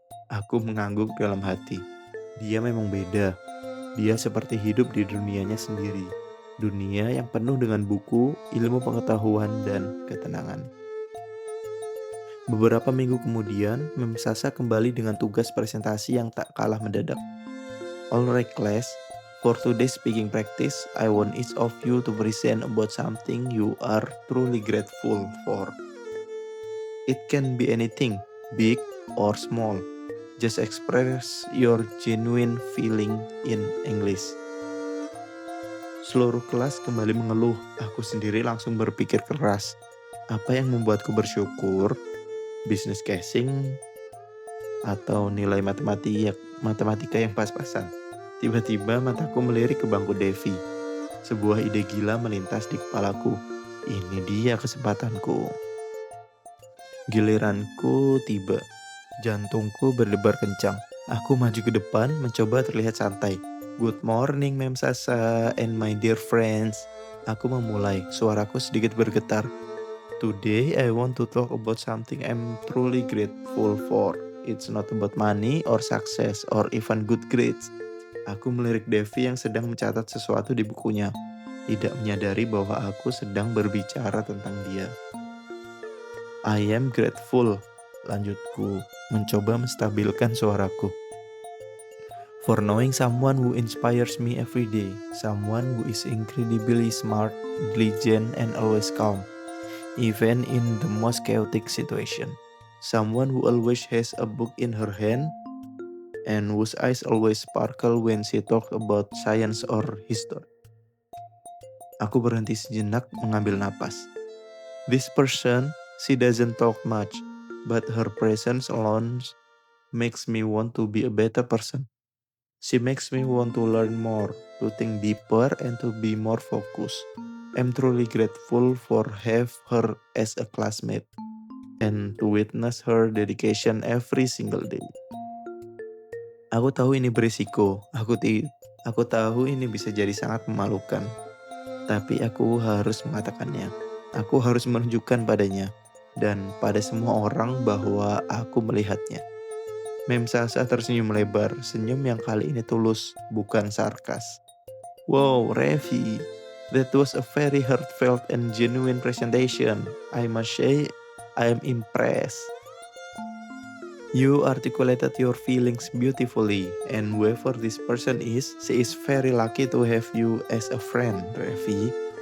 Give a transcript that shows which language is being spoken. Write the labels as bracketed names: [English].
[Indonesian] Aku mengangguk dalam hati. Dia memang beda. Dia seperti hidup di dunianya sendiri. Dunia yang penuh dengan buku, ilmu pengetahuan, dan ketenangan. Beberapa minggu kemudian, Mem Sasa kembali dengan tugas presentasi yang tak kalah mendadak. [English] Alright class, for today's speaking practice, I want each of you to present about something you are truly grateful for. It can be anything, big or small. Just express your genuine feeling in English. [Indonesian] Seluruh kelas kembali mengeluh. Aku sendiri langsung berpikir keras. Apa yang membuatku bersyukur? Business casing atau nilai matematika yang pas-pasan? Tiba-tiba mataku melirik ke bangku Devi. Sebuah ide gila melintas di kepalaku. Ini dia kesempatanku. Giliranku tiba. Jantungku berdebar kencang. Aku maju ke depan, mencoba terlihat santai. [English] Good morning, Mem Sasa and my dear friends. [Indonesian] Aku memulai, suaraku sedikit bergetar. [English] Today I want to talk about something I'm truly grateful for. It's not about money or success or even good grades. [Indonesian] Aku melirik Devi yang sedang mencatat sesuatu di bukunya, tidak menyadari bahwa aku sedang berbicara tentang dia. [English] I am grateful, [Indonesian] lanjutku, mencoba menstabilkan suaraku. [English] For knowing someone who inspires me every day, someone who is incredibly smart, diligent, and always calm, even in the most chaotic situation. Someone who always has a book in her hand, and whose eyes always sparkle when she talks about science or history. [Indonesian] Aku berhenti sejenak mengambil napas. [English] This person, she doesn't talk much, but her presence alone makes me want to be a better person. She makes me want to learn more, to think deeper, and to be more focused. I'm truly grateful for have her as a classmate and to witness her dedication every single day. [Indonesian] Aku tahu ini berisiko, aku tahu ini bisa jadi sangat memalukan, tapi aku harus mengatakannya. Aku harus menunjukkan padanya dan pada semua orang bahwa aku melihatnya. Mem Sasa tersenyum lebar, senyum yang kali ini tulus, bukan sarkas. [English] Wow, Revi, that was a very heartfelt and genuine presentation. I must say, I am impressed. You articulated your feelings beautifully, and whoever this person is, she is very lucky to have you as a friend, Revi.